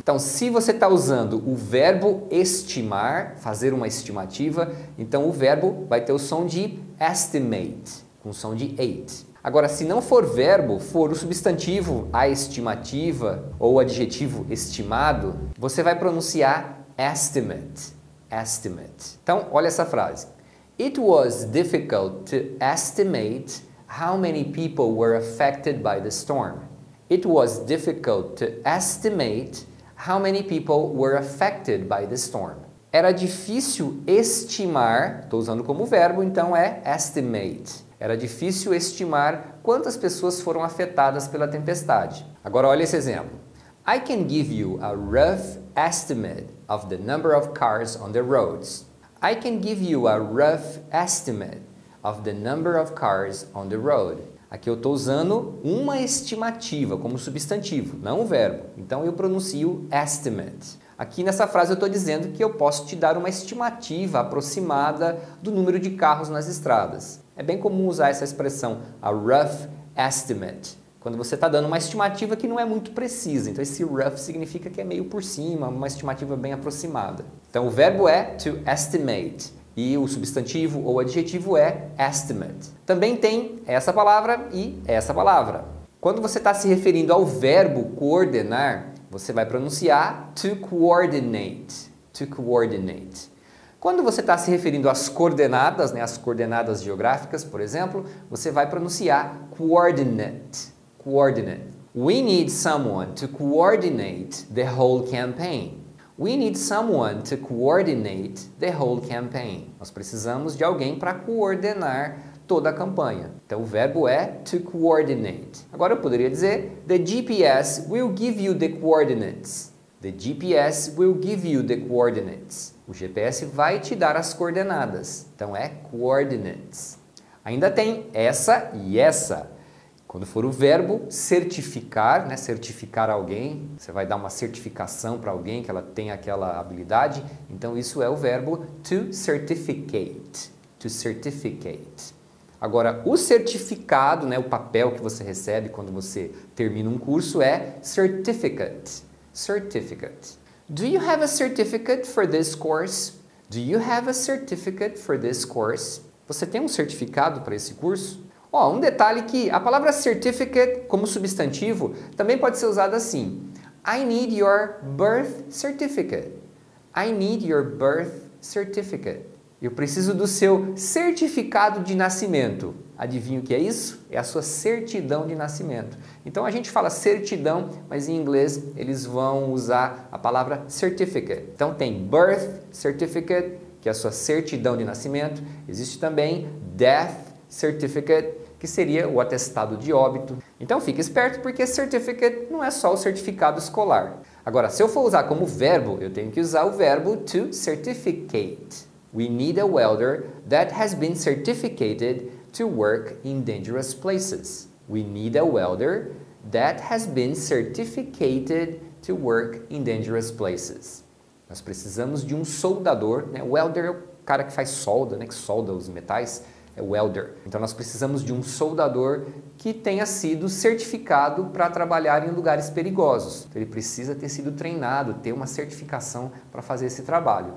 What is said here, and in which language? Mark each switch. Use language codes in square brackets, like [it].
[pt] Então, se você está usando o verbo estimar, fazer uma estimativa, então o verbo vai ter o som de estimate, com som de ate. Agora, se não for verbo, for o substantivo a estimativa ou o adjetivo estimado, você vai pronunciar estimate, estimate. Então, olha essa frase. [en] It was difficult to estimate how many people were affected by the storm. It was difficult to estimate how many people were affected by the storm. [pt] Era difícil estimar, estou usando como verbo, então é estimate. Era difícil estimar quantas pessoas foram afetadas pela tempestade. Agora olha esse exemplo. [en] I can give you a rough estimate of the number of cars on the roads. I can give you a rough estimate of the number of cars on the road. [pt] Aqui eu estou usando uma estimativa como substantivo, não um verbo. Então eu pronuncio estimate. Aqui nessa frase eu estou dizendo que eu posso te dar uma estimativa aproximada do número de carros nas estradas. É bem comum usar essa expressão, a rough estimate, quando você está dando uma estimativa que não é muito precisa. Então esse rough significa que é meio por cima, uma estimativa bem aproximada. Então o verbo é to estimate e o substantivo ou adjetivo é estimate. Também tem essa palavra e essa palavra. Quando você está se referindo ao verbo coordenar, você vai pronunciar to coordinate, to coordinate. Quando você está se referindo às coordenadas, né, as coordenadas geográficas, por exemplo, você vai pronunciar coordinate, coordinate. We need someone to coordinate the whole campaign. [en] We need someone to coordinate the whole campaign. [pt] Nós precisamos de alguém para coordenar toda a campanha. Então o verbo é to coordinate. [en] Agora eu poderia dizer the GPS will give you the coordinates. The GPS will give you the coordinates. O GPS vai te dar as coordenadas. [pt] Então é coordinates. Ainda tem essa e essa. Quando for o verbo certificar, né, certificar alguém, você vai dar uma certificação para alguém que ela tem aquela habilidade, então isso é o verbo to certificate. To certificate. Agora, o certificado, né, o papel que você recebe quando você termina um curso é certificate. Certificate. [en] Do you have a certificate for this course? Do you have a certificate for this course? [pt] Você tem um certificado para esse curso? Ó, um detalhe que a palavra certificate como substantivo também pode ser usada assim. [en] I need your birth certificate. I need your birth certificate. [pt] Eu preciso do seu certificado de nascimento. Adivinha o que é isso? É a sua certidão de nascimento. Então a gente fala certidão, mas em inglês eles vão usar a palavra certificate. Então tem birth certificate, que é a sua certidão de nascimento. Existe também death certificate, que seria o atestado de óbito. Então fique esperto porque certificate não é só o certificado escolar. Agora, se eu for usar como verbo, eu tenho que usar o verbo to certificate. [en] We need a welder that has been certificated to work in dangerous places. We need a welder that has been certificated to work in dangerous places. [pt] Nós precisamos de um soldador, né? Welder é o cara que faz solda, né? Que solda os metais. É welder. Então nós precisamos de um soldador que tenha sido certificado para trabalhar em lugares perigosos. Então, ele precisa ter sido treinado, ter uma certificação para fazer esse trabalho.